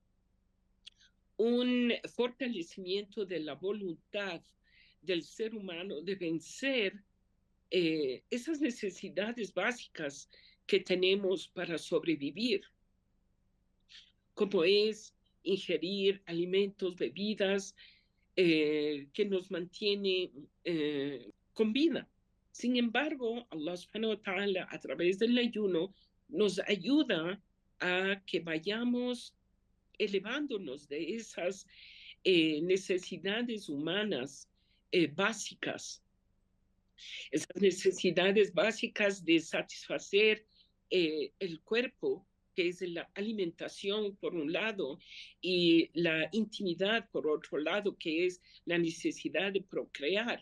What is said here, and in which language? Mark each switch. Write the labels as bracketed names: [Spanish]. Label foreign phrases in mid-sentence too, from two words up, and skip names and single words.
[Spanish] un fortalecimiento de la voluntad del ser humano de vencer esas necesidades básicas que tenemos para sobrevivir, como es ingerir alimentos, bebidas que nos mantiene con vida. Sin embargo, [Arabic] الله سبحانه وتعالى, [Spanish] a través del ayuno, nos ayuda a que vayamos elevándonos de esas necesidades humanas básicas. Esas necesidades básicas de satisfacer el cuerpo, que es la alimentación por un lado, y la intimidad por otro lado, que es la necesidad de procrear.